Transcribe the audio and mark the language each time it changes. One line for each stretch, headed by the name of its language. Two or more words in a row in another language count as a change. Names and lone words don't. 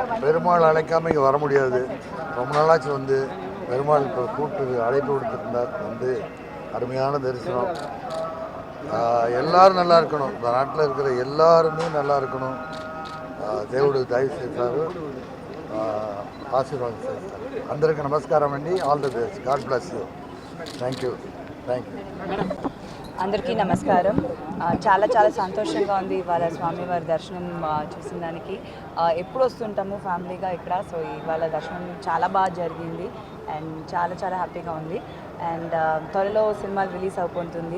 Tamil: பெருமாள் அழைக்காமல் இங்கே வர முடியாது. ரொம்ப நாளாச்சு வந்து பெருமாள் இப்போ கூப்பிட்டு அழைப்பு கொடுத்துருந்தார். வந்து அருமையான தரிசனம். எல்லாரும் நல்லா இருக்கணும். இந்த நாட்டில் இருக்கிற எல்லாருமே நல்லா இருக்கணும்.
Telugu: దేవుడు దయ చేశారు, ఆశీర్వాదం చేస్తారు. అందరికీ నమస్కారం అండి.
English: All the best. God bless you. Thank you.
Telugu: అందరికీ నమస్కారం. చాలా చాలా సంతోషంగా ఉంది ఇవాళ స్వామివారి దర్శనం చూసిన దానికి. ఎప్పుడు వస్తుంటాము ఫ్యామిలీగా ఇక్కడ, సో ఇవాళ దర్శనం చాలా బాగా జరిగింది అండ్ చాలా చాలా హ్యాపీగా ఉంది. అండ్ త్వరలో సినిమాలు రిలీజ్ అయిపోతుంది.